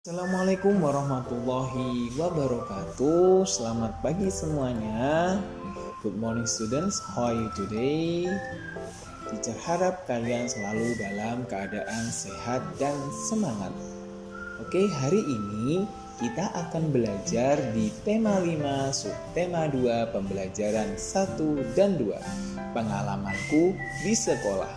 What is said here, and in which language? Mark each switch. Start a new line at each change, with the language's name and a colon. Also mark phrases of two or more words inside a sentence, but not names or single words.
Arabic: السلام عليكم ورحمة الله وبركاته.
Indonesian: Selamat pagi semuanya.
English: Good morning students, how are you today?
Indonesian: Teacher harap kalian selalu dalam keadaan sehat dan semangat. Oke, hari ini kita akan belajar di tema 5, subtema 2, pembelajaran 1 dan 2, pengalamanku di sekolah.